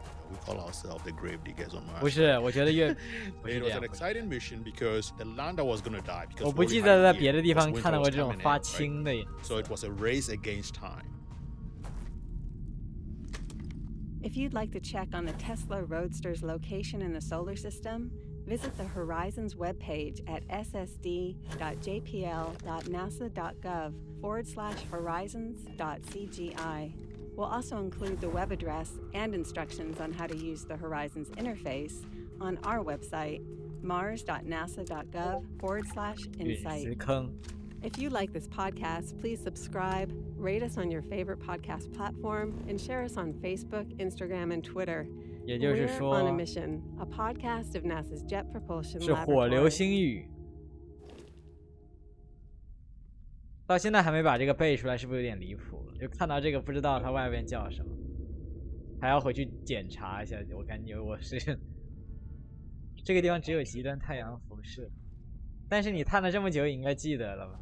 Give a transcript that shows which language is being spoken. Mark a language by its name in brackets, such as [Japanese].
[English] We call ourselves the grave diggers on Mars. [Chinese] 不是，我觉得越 [English] It was an exciting mission because the lander was going to die. [Chinese] 我不记得在别的地方看到过这种发青的。 [English] So it was a race against time. If you'd like to check on the Tesla Roadster's location in the solar system, visit the Horizons webpage at ssd.jpl.nasa.gov/horizons.cgi. We'll also include the web address and instructions on how to use the Horizons interface on our website, mars.nasa.gov/insight. If you like this podcast, please subscribe, rate us on your favorite podcast platform, and share us on Facebook, Instagram, and Twitter. We're on a mission, a podcast of NASA's Jet Propulsion Laboratory. [Chinese] 是火流星雨。到现在还没把这个背出来，是不是有点离谱？就看到这个不知道它外边叫什么，还要回去检查一下。我感觉我是这个地方只有极端太阳辐射，但是你探了这么久，应该记得了吧？